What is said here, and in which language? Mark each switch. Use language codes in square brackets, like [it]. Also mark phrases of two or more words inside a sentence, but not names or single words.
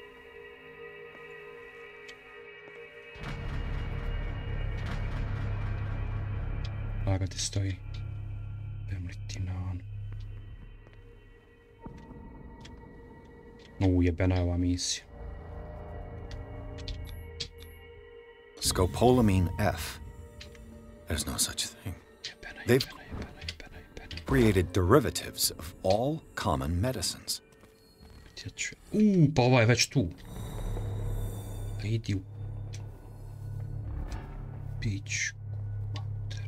[sr] Lagati stoji. Jebena je ova misija. [en] Scopolamine F. There's no such thing. They've created derivatives of all common medicines. [sr] Pa ova je već tu. A idi u... pičku mater.